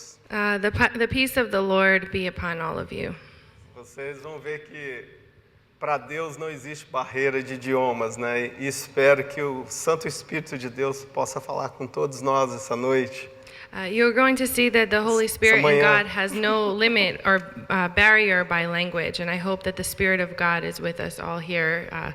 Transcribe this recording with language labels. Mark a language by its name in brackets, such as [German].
[English] The peace of the Lord be upon all of you. [Portuguese] Vocês vão ver que para Deus não existe barreira de idiomas, né? E espero que o Santo Espírito de Deus possa falar com todos nós essa noite. [English] You're going to see that the Holy Spirit in God has no limit or barrier by language, and I hope that the Spirit of God is with us all here